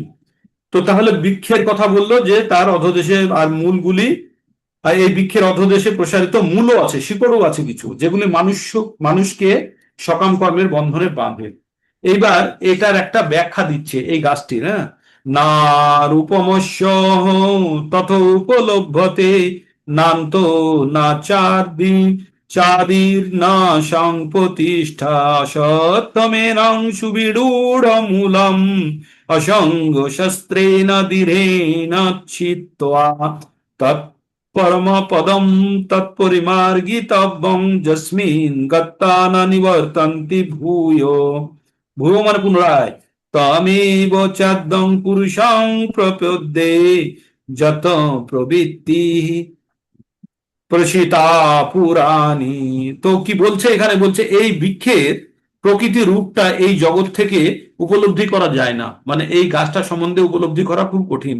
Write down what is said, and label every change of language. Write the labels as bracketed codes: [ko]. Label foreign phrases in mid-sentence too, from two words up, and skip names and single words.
[bn] তো তাহলে বৃক্ষের কথা বললো যে তার অধোদেশে আর মূলগুলি, আর এই বৃক্ষের অধোদেশে প্রসারিত মূলও আছে, শিকড়ও আছে কিছু, যেগুলি মানুষকে সকাম কর্মের বন্ধনে বাঁধে। এইবার এটার একটা ব্যাখ্যা দিচ্ছে এই গাছটির। [sa] হ্যাঁ, না রূপমস্য তথ উপলভ্যতে নান্ত না চার দিন চাদির্নাশাং প্রতিষ্ঠা সত্যমেনাং সুবিরূঢ়মূলম অসঙ্গ শস্ত্রেণ দৃঢ়েণ ছিত্ত্বা তৎপরমপদম তৎপরিমার্গিতব্যং যস্মিন গত্তা ন নিবর্তন্তি ভূয়ো। [bn] ভূয়ো মানে পুনরায়। [sa] তমেব চাদ্যং পুরুষং প্রপদ্যে যত প্রবৃত্তি প্রসিতা পুরাণী। [bn] তো কি বলছে এখানে? বলছে এই বৃক্ষের প্রকৃতি রূপটা এই জগৎ থেকে উপলব্ধি করা যায় না, মানে এই গাছটা সম্বন্ধে উপলব্ধি করা খুব কঠিন।